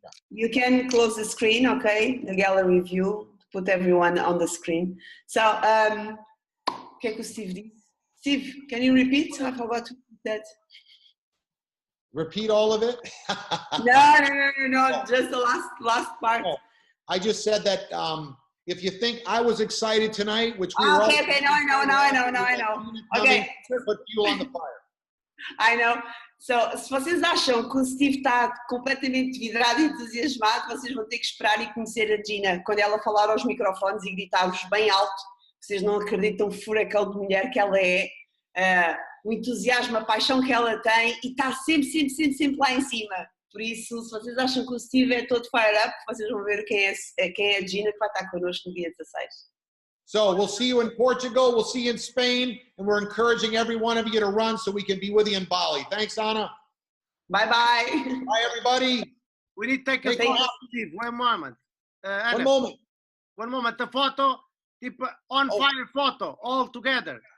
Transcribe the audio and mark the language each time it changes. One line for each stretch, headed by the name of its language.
English: You can close the screen, okay? The gallery view, put everyone on the screen.
Portuguese: So, o que é que o Steve disse?
English: Steve, can you repeat? I forgot to put that. Repeat all of it? No, just the last part. Oh, I just said that if you think I was excited tonight, which we were okay, no, I know. Okay. Put fuel on the fire. I know.
Portuguese: So, se vocês acham que o Steve está completamente vidrado e entusiasmado, vocês vão ter que esperar e conhecer a Gina. Quando ela falar aos microfones e gritar-vos bem alto, vocês não acreditam o furacão de mulher que ela é, o entusiasmo, a paixão que ela tem e está sempre lá em cima. Por isso, se vocês acham que o Steve é todo
English: fire up,
Portuguese: vocês vão ver quem é a Gina que vai estar connosco no dia 16.
English: So we'll see you in Portugal, we'll see you in Spain, and we're encouraging every one of you to run so we can be with you in Bali. Thanks, Anna. Bye. Bye, everybody. We need to take a photo, Steve. One moment. Anna, one moment. The photo, on fire photo, all together.